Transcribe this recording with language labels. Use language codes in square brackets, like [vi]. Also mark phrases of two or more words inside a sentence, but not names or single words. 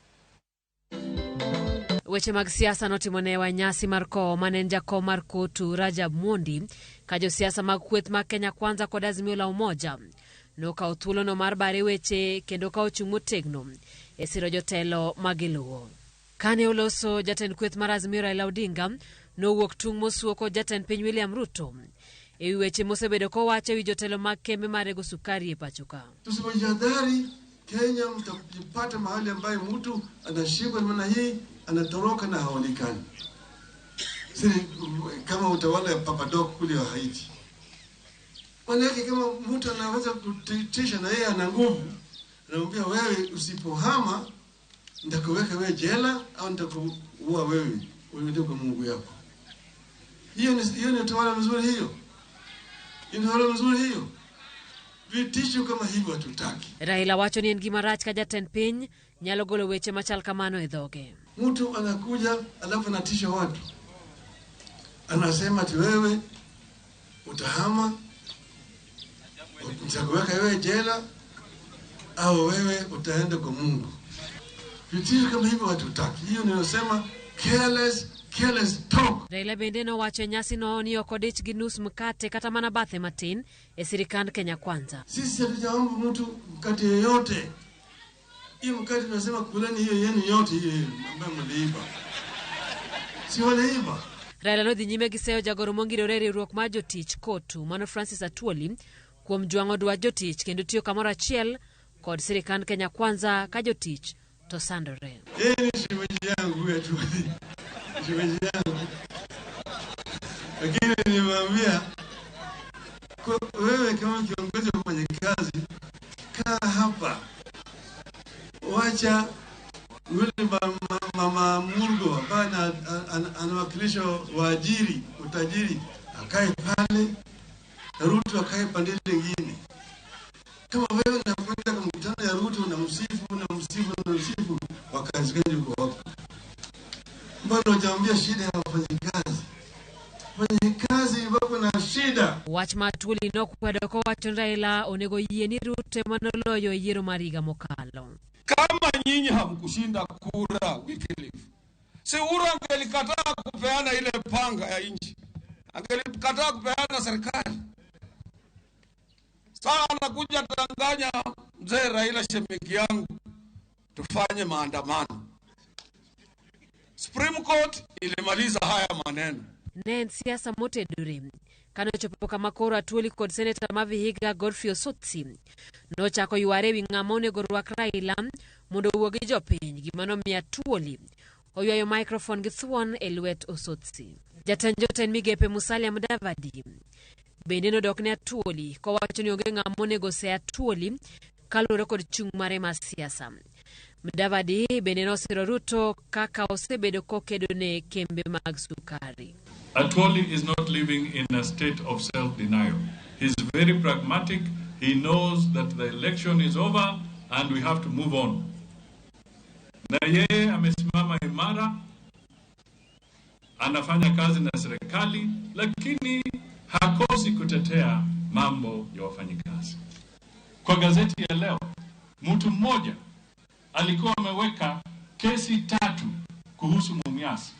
[luo] Weche mag siasa notimone wa nyasi mar kowo manen jakom mar kotu Ramogi ka jo siasa mag kweth ma Kenya Kwanza kod Azimio la Umoja nokawo thuolono mar bare weche kendo ka ochung' motegno e siro jotelo magiluwo. Kane oloso jatend kweth mar Azimio Raila Odinga nowuok tung' mosuoko jatend piny William Ruto e weche mosebedo kowacho wi jotelo mag kembe marego sukari e pachoka. [sw] Tusipojihadhari Kenya mtapata mahali ambaye mtu anashikwa namna hii anatoroka na haonekani. Sisi kama utawala ya Papadok kule wa Haiti. Manake kama mtu anaweza kutisha na yeye ana nguvu, anamwambia wewe usipohama nitakuweka wewe jela au nitakuua wewe ndio kwa Mungu yako. Hiyo ni utawala mzuri hiyo. Ni utawala mzuri hiyo. Vitisho kama hivyo hatutaki. [luo] Raila wacho ni en gima rach ka jatend piny nyalo golo weche machal kamano e dhoge. [sw] Mtu anakuja alafu anatisha watu. Anasema ati wewe utahama, nitakuweka wewe jela au wewe utaenda kwa Mungu. Vitisho kama hivyo hatutaki. Hiyo ninasema [en] careless talk. [luo] Raila bende no wacho nyasi no ni okodich gi nus mkate kata mana bathe matin e sirikand Kenya Kwanza. [sw] Sisi hatujaomba mtu mkate yoyote. Hiyo mkate tunasema kuleni hiyo yenu yote hiyo ambayo mliiba. Si waliiba. [luo] Raila no dhi nyime gi seyo jagoro mongirore riwruok mar jotich kotu mano Francis Atwoli kuom jwang'o dwa jotich kendo tiyo kamoro achiel kod sirikand Kenya Kwanza ka jotich to sandore. [sw] Shemeji yangu Atwoli. Shemeji yangu. Lakini nimwambia wewe kama kiongozi wa wafanyakazi kaa hapa. Wacha yule mama Murgo ambaye anawakilisha waajiri utajiri akae pale na Ruto akae pande nyingine. Kama wewe unakwenda kwa mkutano ya Ruto na msifu wakazi gani uko hapo? Mbona hujaambia shida ya wafanyakazi? Wafanyakazi wako na shida. [luo] Wach Atwoli no kwedo ko wacho Raila onego yie ni Ruto manoloyo yiero mariga mokalo. [sw] Kama nyinyi hamkushinda kura Wycliffe, si Uhuru angelikataa kupeana ile panga ya nchi, angelikataa kupeana serikali. Sasa anakuja Tanganya mzee Raila shemeki yangu tufanye maandamano. Supreme Court ilimaliza haya maneno. [luo] Nen siasa motedore kano chopo kama koro Atwoli kod Senator Mavihiga Godfrey Osotsi no chako yware wi ng'ama onego rwak Raila mondo owuogi jopiny gimano miyo Atwoli oywayo microphone gi thuon e lwet Osotsi. Jatend migepe Musalia Mudavadi bende nodok ne Atwoli kowacho ni onge ng'ama onego se Atwoli kaluwore kod chung' mare mar siasa. Mudavadi bende nosiro Ruto kaka osebedo kokedo ne kembe mag sukari. [en] Atwoli is not living in a state of self-denial. He's very pragmatic. He knows that the election is over and we have to move on. [sw] Na yeye amesimama imara, anafanya kazi na serikali, lakini hakosi kutetea mambo ya wafanyikazi. Kwa gazeti ya leo, mtu mmoja alikuwa ameweka kesi 3 kuhusu Mumias.